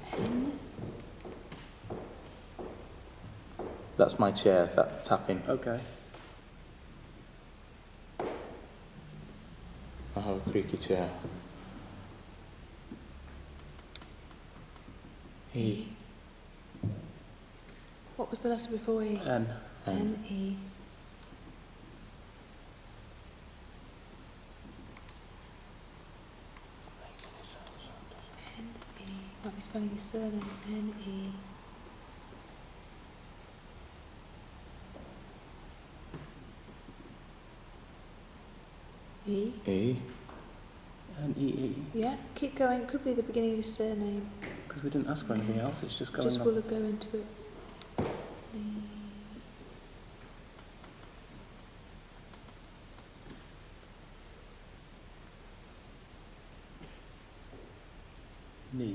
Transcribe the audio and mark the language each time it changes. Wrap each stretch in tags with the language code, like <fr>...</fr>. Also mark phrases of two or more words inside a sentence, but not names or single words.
<en>That's my chair, that tapping. Okay. I have a creaky chair. E. What was the letter before E? N. N. E. N. E. Might be spelling his surname. N. E. E. E. N E E. Yeah, keep going. Could be the beginning of his surname. Because we didn't ask for anything else. It's just going Just on. will go into it. Need.</en>